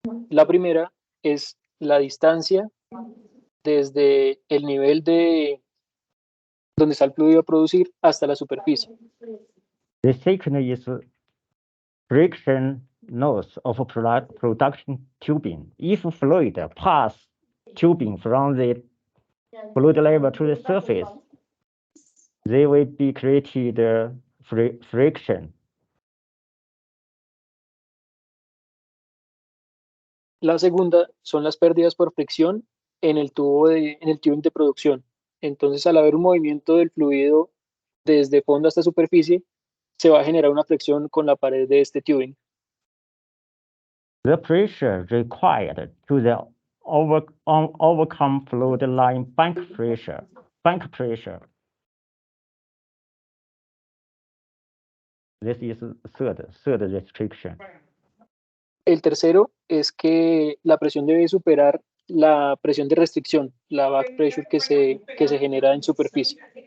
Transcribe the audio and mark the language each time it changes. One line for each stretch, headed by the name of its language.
Spanish: La primera es la distancia desde el nivel de donde está el fluido a producir hasta la superficie.
English: The second is friction loss of production tubing. If fluid pass tubing from the fluid level to the surface, they will be created friction.
Spanish: La segunda son las pérdidas por fricción en el tubing de producción. Entonces, al haber un movimiento del fluido desde fondo hasta superficie, se va a generar una fricción con la pared de este tubing.
English: The pressure required to overcome fluid line bank pressure. This is third restriction.
Spanish: El tercero es que la presión debe superar la presión de restricción, la
English: back pressure
Spanish: que se genera en superficie.